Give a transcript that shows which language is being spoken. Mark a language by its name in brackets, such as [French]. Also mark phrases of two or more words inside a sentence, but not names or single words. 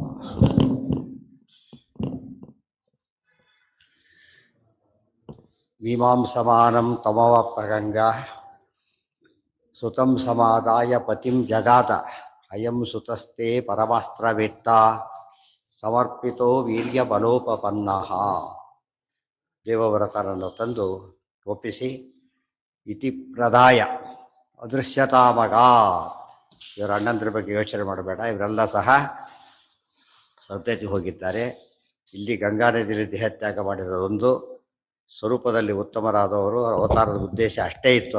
[Sanskrit] ಮೀಮಾಂಸಮಾನಂ ತಮವಪ್ರಗಂಗಾ ಸುತಂ ಸಮಾದಾಯ ಪತಿಂ ಜಗಾತ ಅಯಂ ಸುತಸ್ತೆ ಪರಮಾಸ್ತ್ರವೇತ್ತಾ ಸಮರ್ಪಿತೋ ವೀರ್ಯಬಲೋಪಪನ್ನಃ. [Kannada] ದೇವವ್ರತನನ್ನು ತಂದು ಒಪ್ಪಿಸಿ [Sanskrit] ಇತಿ ಪ್ರದಾಯ ಅದೃಶ್ಯತಾಮಗ. [Kannada] ಇವರ ಅಣ್ಣಂದ್ರ ಬಗ್ಗೆ ಯೋಚನೆ ಮಾಡಬೇಡ, ಇವರೆಲ್ಲ ಸಹ ಸದ್ಯತೆ ಹೋಗಿದ್ದಾರೆ. ಇಲ್ಲಿ ಗಂಗಾ ನದಿಯಲ್ಲಿ ದೇಹತ್ಯಾಗ ಮಾಡಿರೋದೊಂದು, ಸ್ವರೂಪದಲ್ಲಿ ಉತ್ತಮರಾದವರು, ಅವತಾರದ ಉದ್ದೇಶ ಅಷ್ಟೇ ಇತ್ತು.